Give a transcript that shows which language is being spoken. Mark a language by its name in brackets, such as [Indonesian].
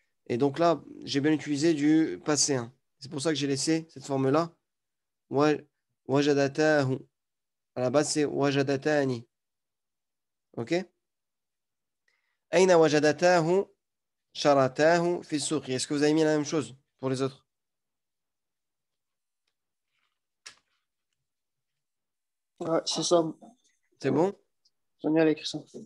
[French] Et donc là, j'ai bien utilisé du passé, hein. C'est pour ça que j'ai laissé cette forme-là. [Arabic] وجدتاه. [French] À la base, c'est [Arabic] وجدتاني. [French] OK? [Arabic] أين وجدتاه؟ شرتاه في السوق. [French] Est-ce que vous avez mis la même chose pour les autres? Ouais, c'est ça. C'est bon? Sonia, elle a écrit ça.